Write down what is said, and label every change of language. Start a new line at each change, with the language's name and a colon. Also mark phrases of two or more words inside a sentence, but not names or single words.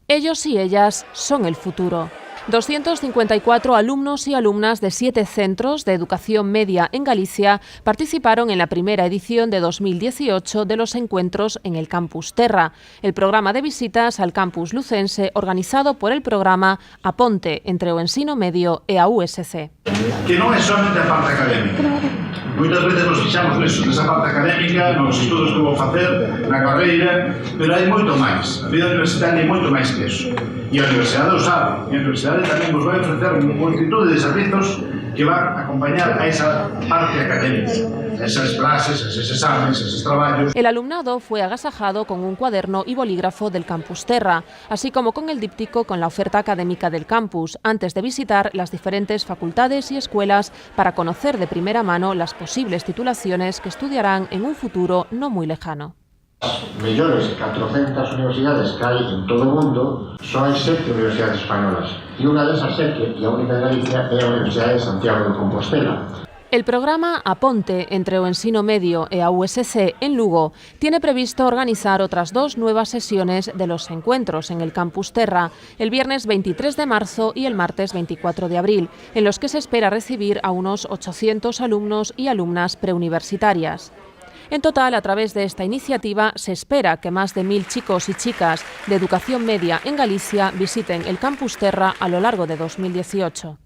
Spanish: Ellos y ellas son el futuro. 254 alumnos y alumnas de 7 centros de educación media en Galicia participaron en la primera edición de 2018 de los encuentros en el Campus Terra, el programa de visitas al campus lucense organizado por el programa A Ponte entre o ensino medio e a USC.
Galician: Que non é somente a parte académica. Moitas veces nos fixamos nesa parte académica, nos estudos que vou facer, na carreira, pero hai moito máis. A vida universitaria é moito máis que eso. E a universidade o sabe. E a universidade tamén nos vai ofrecer unha multitud de servizos que van a acompañar a esa parte académica, esas clases,
Spanish: esos exámenes,
Galician: esos traballos.
Spanish: El alumnado fue agasajado con un cuaderno y bolígrafo del Campus Terra, así como con el díptico con la oferta académica del campus, antes de visitar las diferentes facultades y escuelas para conocer de primera mano las posibles titulaciones que estudiarán en un futuro no muy lejano.
Galician: As mellores 400 universidades que hai en todo o mundo son as 7 universidades españolas e unha desas 7, e a única de Galicia, é a Universidade de Santiago de Compostela.
Spanish: El programa A Ponte entre o ensino medio e a USC en Lugo tiene previsto organizar otras 2 nuevas sesiones de los encuentros en el Campus Terra el viernes 23 de marzo y el martes 24 de abril, en los que se espera recibir a unos 800 alumnos y alumnas preuniversitarias. En total, a través de esta iniciativa, se espera que más de 1000 chicos y chicas de educación media en Galicia visiten el Campus Terra a lo largo de 2018.